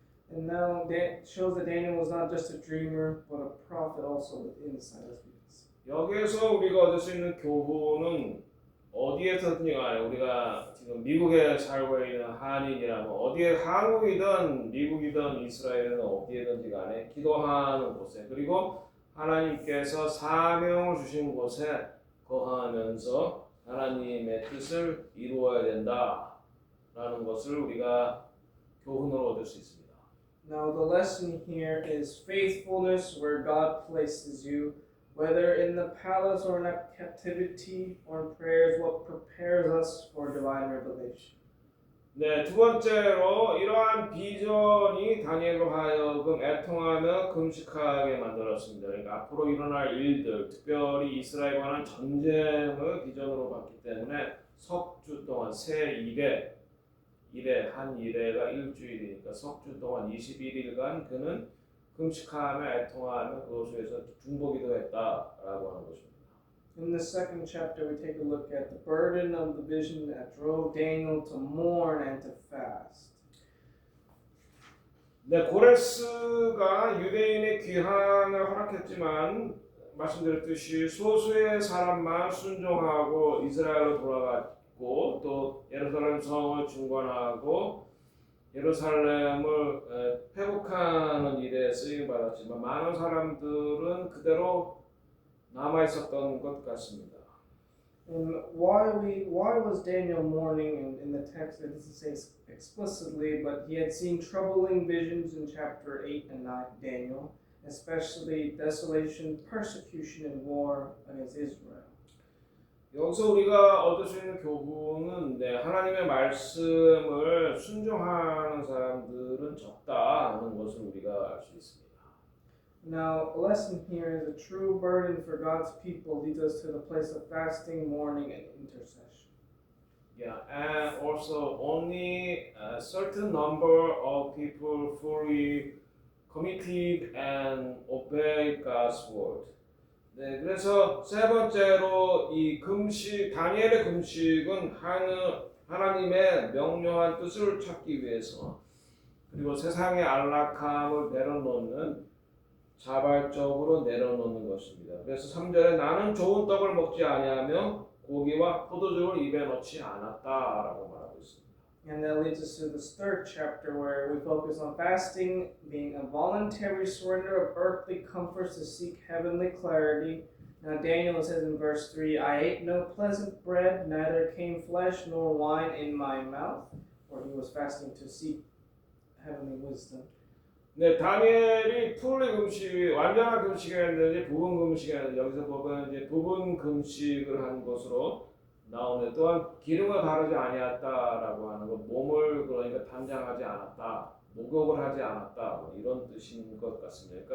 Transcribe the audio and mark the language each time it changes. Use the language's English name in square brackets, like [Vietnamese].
[English] And now that shows that Daniel was not just a dreamer, but a prophet also with insight, as we can see. [Korean] 여기에서 우리가 얻을 수 있는 교훈은 어디에서든지 간에 우리가 지금 미국에 살고 있는 한인이라면 어디에 한국이든 미국이든 이스라엘이든 어디에든지 간에 기도하는 곳에 그리고 하나님께서 사명을 주신 곳에 거하면서 하나님의 뜻을 이루어야 된다라는 것을 우리가 교훈으로 얻을 수 있습니다. [English] Now the lesson here is faithfulness where God places you, whether in the palace or in captivity or in prayer, is what prepares us for divine revelation. [Korean] 네, 두 번째로 이러한 비전이 다니엘로 하여금 애통하며 금식하게 만들었습니다. 그러니까 앞으로 일어날 일들, 특별히 이스라엘과는 전쟁을 비전으로 봤기 때문에 석주 동안 새 한 일회가 일주일이니까 석주 동안 21일간 그는 금식하며 애통하며 그것에서 중보기도했다라고 하는 것입니다. [English] In the second chapter, we take a look at the burden of the vision that drove Daniel to mourn and to fast. [Korean] 네, 고레스가 유대인의 귀환을 허락했지만 말씀드렸듯이 소수의 사람만 순종하고 이스라엘로 돌아갔고 또 예루살렘 성을 중건하고 예루살렘을 회복하는 일에 쓰임 받았지만 많은 사람들은 그대로 남아 있었던 것 같습니다. [English] And why was Daniel mourning? In the text, it doesn't say explicitly, but he had seen troubling visions in chapter 8 and 9, Daniel, especially desolation, persecution, and war against Israel. [Korean] 여기서 우리가 얻을 수 있는 교훈은 하나님의 말씀을 순종하는 사람들은 적다 하는 것을 우리가 알 수 있습니다. [English] Now, a lesson here is a true burden for God's people leads us to the place of fasting, mourning, and intercession. Yeah, and also only a certain number of people fully committed and obey God's word. [Korean] 네, 그래서 세 번째로 이 금식, 다니엘의 금식은 하나님의 명령한 뜻을 찾기 위해서 그리고 세상의 안락함을 내려놓는 자발적으로 내려놓는 것입니다. 그래서 3절에 나는 좋은 떡을 먹지 아니하며 고기와 포도주를 입에 넣지 않았다라고 말하고 있습니다. [English] And that leads us to this third chapter where we focus on fasting being a voluntary surrender of earthly comforts to seek heavenly clarity. Now Daniel says in verse 3, I ate no pleasant bread, neither came flesh nor wine in my mouth. For he was fasting to seek heavenly wisdom. [Korean] 네, 다니엘이 풀리 금식, 완전한 금식을 했는지 부분 금식을 했는지 여기서 보면 이제 부분 금식을 한 것으로 나오는데 또한 기름을 바르지 아니했다라고 하는 것, 몸을 그러니까 단장하지 않았다, 목욕을 하지 않았다 뭐 이런 뜻인 것 같습니다.